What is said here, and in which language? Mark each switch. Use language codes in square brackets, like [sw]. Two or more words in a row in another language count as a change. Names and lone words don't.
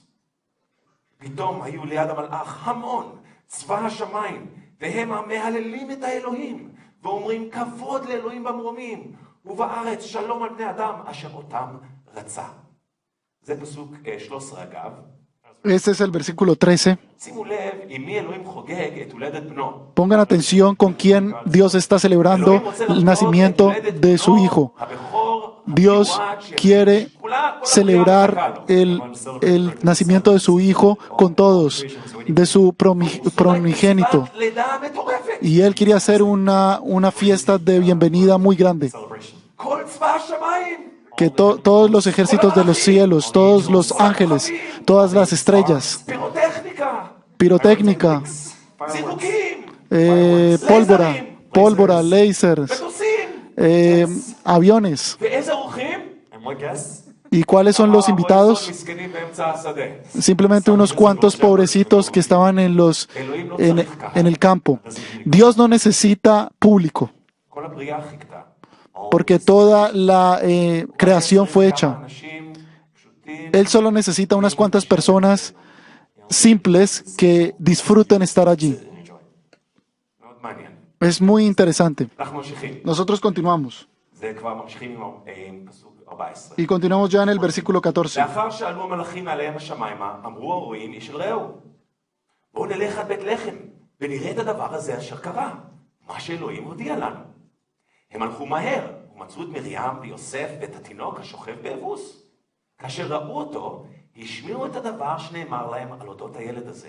[he] פתאום היו ליד המלאך המון צבא השמיים, והם המהללים את האלוהים, ואומרים כבוד לאלוהים במרומים, ובארץ שלום על בני אדם אשר אותם רצה. זה פסוק 13 אגב. [es] Este es el versículo 13. [he] שימו לב עם מי אלוהים חוגג את הולדת בנו. [es] Pongan atención con quién Dios está celebrando [he] אלוהים רוצה [es] el [he] לחגוג את [es] nacimiento [he] הולדת [es] de su [he] בנו, [es] hijo. [he] הבכור, [es] Dios [he] המיועד, שכולה- [es] quiere [he] כל הבריאה [es] celebrar [he] מחכה לו. [es] el nacimiento de su hijo con todos, de su primogénito. [he] סיבת לידה מטורפת. [es] Y Él quería hacer una fiesta de bienvenida muy grande. [en] celebration. [he] כל צבא השמיים. [es] Que todos los ejércitos de los cielos, todos los ángeles, todas las estrellas, [he] פירוטכניקה. [es] pirotécnica, [he] זיקוקים. [es] pólvora, lasers, [he] מטוסים. [es] aviones. [he] ואיזה אורחים? [en] And what guests? [es] ¿Y cuáles son los invitados? [he] מסכנים באמצע השדה. Simplemente unos cuantos pobrecitos que estaban en el campo. [es] Dios no necesita público, [he] כל הבריאה חיכתה. [es] porque toda la creación fue hecha. [he] אנשים פשוטים. [es] Él solo necesita unas cuantas personas simples que disfruten estar allí. [en] Enjoy. [he] מאוד מעניין. [es] Es muy interesante. [he] אנחנו ממשיכים. [es] Nosotros continuamos. [he] זה כבר ממשיכים עם פסוק 14. [es] Y continuamos ya en el versículo 14. [he] לאחר שעלו המלאכים מעליהם השמיימה, אמרו הרועים איש אל רעהו. בואו נלך עד בית לחם, ונראה את הדבר הזה אשר קרה, מה שאלוהים הודיע לנו. הם הלכו מהר, ומצאו את מרים ויוסף ואת התינוק השוכב באבוס. כאשר ראו אותו, השמיעו את הדבר שנאמר להם על אודות הילד הזה.